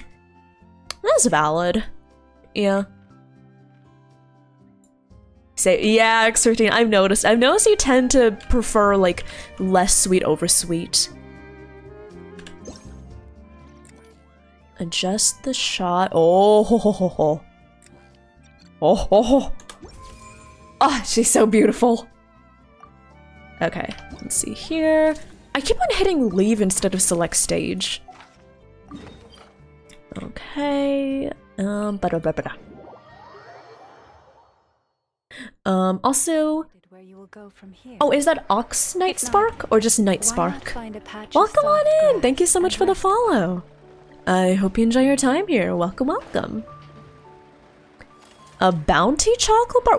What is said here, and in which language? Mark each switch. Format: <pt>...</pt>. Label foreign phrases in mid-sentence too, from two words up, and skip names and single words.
<en>That's valid. Yeah. Yeah, X13, I've noticed you tend to prefer like less sweet over sweet. Adjust the shot. Oh, ho, ho, ho, ho. Oh, ho, ho. Oh, she's so beautiful. Okay, let's see here. I keep on hitting leave instead of select stage. Okay. Ba-da-ba-ba-da. Also, Where you will go from here. oh, is that Ox Night Spark or just Night Why not Spark? find a patch of Welcome soft on in! grass Thank you so much and for the rest? follow. I hope you enjoy your time here. Welcome, welcome. A bounty chocolate bar?</en>